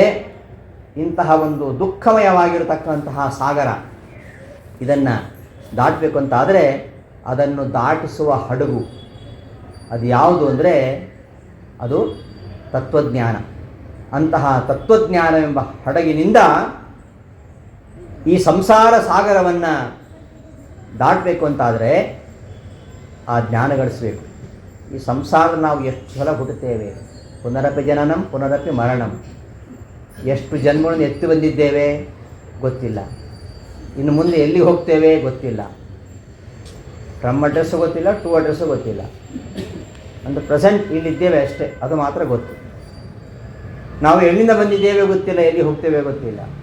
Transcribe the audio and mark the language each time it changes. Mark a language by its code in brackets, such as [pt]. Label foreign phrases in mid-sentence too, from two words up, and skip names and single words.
[kn] ಇಂತಹ ಒಂದು ದುಃಖಮಯವಾಗಿರತಕ್ಕಂತಹ ಸಾಗರ ಇದನ್ನು ದಾಟಬೇಕು ಅಂತಾದರೆ ಅದನ್ನು ದಾಟಿಸುವ ಹಡಗು ಅದು ಯಾವುದು ಅಂದರೆ ಅದು ತತ್ವಜ್ಞಾನ. ಅಂತಹ ತತ್ವಜ್ಞಾನವೆಂಬ ಹಡಗಿನಿಂದ ಈ ಸಂಸಾರ ಸಾಗರವನ್ನು ದಾಟಬೇಕು ಅಂತಾದರೆ ಆ ಜ್ಞಾನ ಗಳಿಸಬೇಕು. ಈ ಸಂಸಾರ ನಾವು ಎಷ್ಟು ಸಲ ಹುಟ್ಟುತ್ತೇವೆ, [sa] ಪುನರಪಿ ಜನನಂ ಪುನರಪಿ ಮರಣಂ. [kn] ಎಷ್ಟು ಜನ್ಮಗಳನ್ನು ಎತ್ತಿ ಬಂದಿದ್ದೇವೆ ಗೊತ್ತಿಲ್ಲ, ಇನ್ನು ಮುಂದೆ ಎಲ್ಲಿ ಹೋಗ್ತೇವೆ ಗೊತ್ತಿಲ್ಲ. [en] from address [kn] ಗೊತ್ತಿಲ್ಲ, [en] to address [kn] ಗೊತ್ತಿಲ್ಲ. ಅಂದರೆ ಪ್ರೆಸೆಂಟ್ ಇಲ್ಲಿದ್ದೇವೆ ಅಷ್ಟೇ, ಅದು ಮಾತ್ರ ಗೊತ್ತು. ನಾವು ಎಲ್ಲಿಂದ ಬಂದಿದ್ದೇವೆ ಗೊತ್ತಿಲ್ಲ, ಎಲ್ಲಿ ಹೋಗ್ತೇವೆ ಗೊತ್ತಿಲ್ಲ.